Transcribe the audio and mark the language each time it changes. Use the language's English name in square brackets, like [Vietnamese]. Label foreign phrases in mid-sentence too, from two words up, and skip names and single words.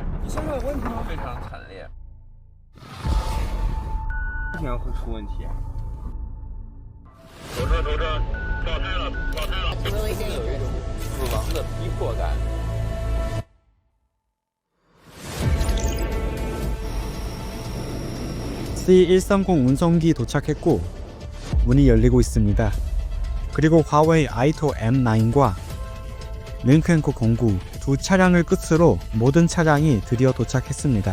[Chinese] 现在有问题吗？非常惨烈，为什么会出问题？头车，爆胎了 [English] ！Really dangerous。 [Chinese] 死亡的逼迫感。 [Korean] C130 운송기 도착했고 문이 열리고 있습니다. 그리고 화웨이 아이토 M9과 링켄코 09 두 차량을 끝으로 모든 차량이 드디어 도착했습니다.